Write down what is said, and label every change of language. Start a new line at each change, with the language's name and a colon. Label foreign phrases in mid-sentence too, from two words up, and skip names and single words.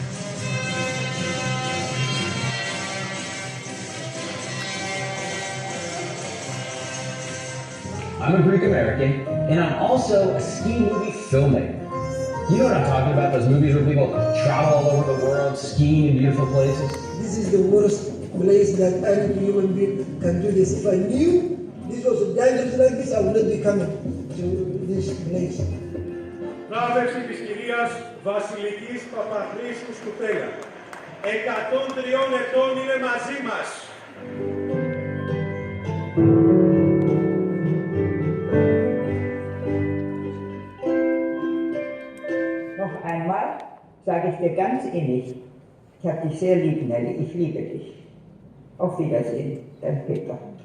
English: I'm a Greek American, and I'm also a ski movie filmmaker. You know what I'm talking about? Those movies where people travel all over the world, skiing in beautiful places. This is the worst place that any human being can do this. If I knew this was dangerous like this, I would not be coming to this place.
Greek: Βράβευση της κυρίας Βασιλικής Παπαχρήστου Σκουπέλα. 103 ετών είναι μαζί μας.
German: Noch einmal sage ich dir ganz innig, ich habe dich sehr lieb, Nelly, ich liebe dich. Auf Wiedersehen, dein Peter.